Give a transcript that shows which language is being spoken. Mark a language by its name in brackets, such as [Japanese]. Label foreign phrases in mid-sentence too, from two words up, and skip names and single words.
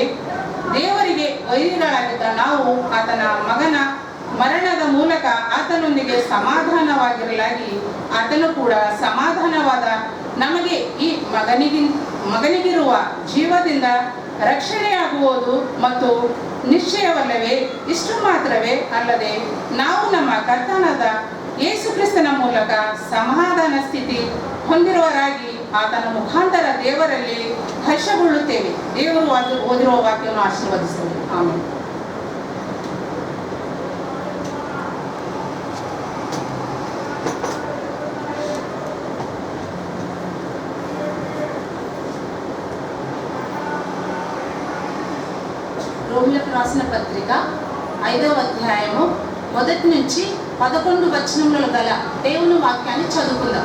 [Kannada] ದೇವರಿಗೆ ವೈರಿಗಳಾಗಿದ್ದ ನಾವು ಆತನ ಮಗನ ಮರಣದ ಮೂಲಕ ಆತನೊಂದಿಗೆ ಸಮಾಧಾನವಾಗಿರಲಾಗಿ ಆತನು ಕೂಡ ಸಮಾಧಾನವಾದ ನಮಗೆ ಈ ಮಗನಿಗಿರುವ ಜೀವದಿಂದ ರಕ್ಷಣೆಯಾಗುವುದು ಮತ್ತು ನಿಶ್ಚಯವಲ್ಲವೇ? ಇಷ್ಟು ಮಾತ್ರವೇ ಅಲ್ಲದೆ ನಾವು ನಮ್ಮ ಕರ್ತನಾದ ಯೇಸು ಕ್ರಿಸ್ತನ ಮೂಲಕ ಸಮಾಧಾನ ಸ್ಥಿತಿ ಹೊಂದಿರುವರಾಗಿ ಆತನ ಮುಖಾಂತರ ದೇವರಲ್ಲಿ ಹರ್ಷಗೊಳ್ಳುತ್ತೇವೆ. ದೇವರು ಓದಿರುವ ವಾಕ್ಯವನ್ನು ಆಶೀರ್ವದಿಸಲಿ. ಆಮೇಲೆ [Telugu] రోమిలకు రాసిన పత్రిక 5వ అధ్యాయము 1 నుంచి 11 వచనములలో గల దేవుని వాక్యాన్ని చదువుకుందాం.